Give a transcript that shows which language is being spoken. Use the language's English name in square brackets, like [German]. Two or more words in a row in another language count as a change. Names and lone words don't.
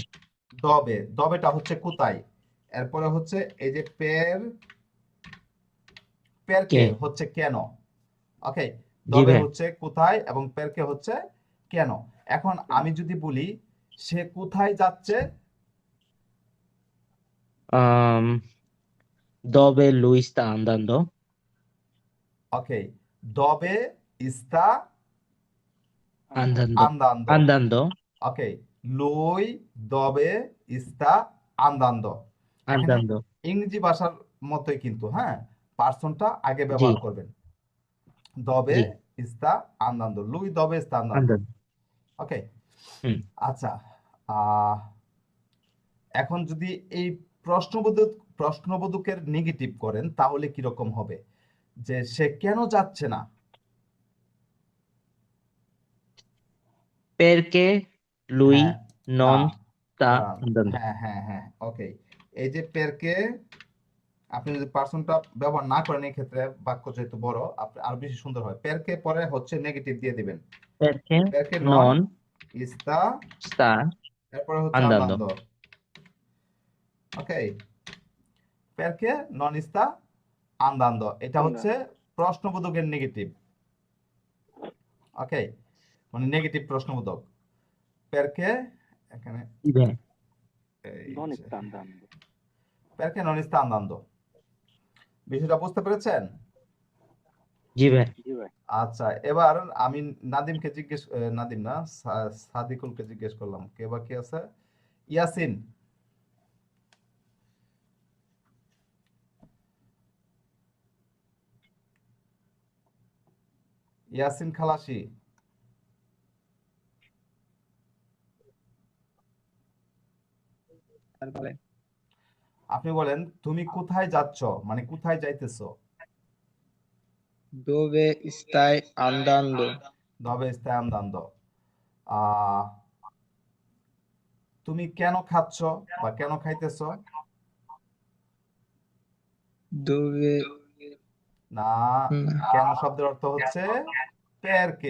[Bangla] দবেটা হচ্ছে কোথায়, এরপরে হচ্ছে এই যে পেরকে কে? হচ্ছে কেন। ওকে, জি দবে ভাইয়া। হচ্ছে কোথায় এবং পেরকে হচ্ছে কেন। এখন আমি যদি বলি সে কোথায় যাচ্ছে, [Italian] Dove lui sta andando? ওকে, dove sta Andando. আন্দান্দ। Andando. ওকে, lui dove sta andando. এখানে Andando. [Bangla] ইংরেজি ভাষার মতোই কিন্তু, হ্যাঁ, পার্সনটা আগে জি ব্যবহার করবেন। দবে জি [Italian] sta andando, lui dove sta andando. andando. [Bangla] ওকে, হুম। আচ্ছা, এখন যদি এই প্রশ্নবোধকের নেগেটিভ করেন তাহলে কিরকম হবে? যে সে কেন যাচ্ছে না? [Italian] Perché lui [Bangla] হ্যাঁ, না, [Italian] non sta [Bangla] দাঁড়ান, [Italian] andando? [Bangla] হ্যাঁ হ্যাঁ হ্যাঁ, ওকে, এই যে পেরকে আপনি যদি পার্সনটা ব্যবহার না করেন, এই ক্ষেত্রে বাক্য যেহেতু বড়, আপনি আরো বেশি সুন্দর হয়। পেরকে পরে হচ্ছে নেগেটিভ দিয়ে দিবেন। [Italian] Perché perché non non ইস্তা, sta [Bangla] এরপরে হচ্ছে [Italian] andando? আন্দান্দ। [Bangla] ওকে, [Italian] perché non sta andando, [Bangla] এটা হচ্ছে প্রশ্নবোধকের নেগেটিভ। ওকে, মানে নেগেটিভ প্রশ্নবোধক। পেরকে এখানে জি ভাইয়া। এই [Italian] Non [Bangla] যে, [Italian] sta andando. perché non sta andando. [Bangla] বিষয়টা বুঝতে পেরেছেন? জি ভাইয়া। জি ভাই। আচ্ছা, এবার আমি নাদিমকে নাদিম না, সাদিকুলকে জিজ্ঞেস করলাম, কে বা কি আছে? ইয়াসিন, ইয়াসিন খালাসি, আপনি বলেন তুমি কোথায় যাচ্ছ, মানে কোথায় যাইতেছো? [Italian] Dove stai andando? dove stai andando. [Bangla] আহ তুমি কেন খাচ্ছ বা কেন খাইতেছো? Dove না, কেন শব্দের অর্থ হচ্ছে পেরকে।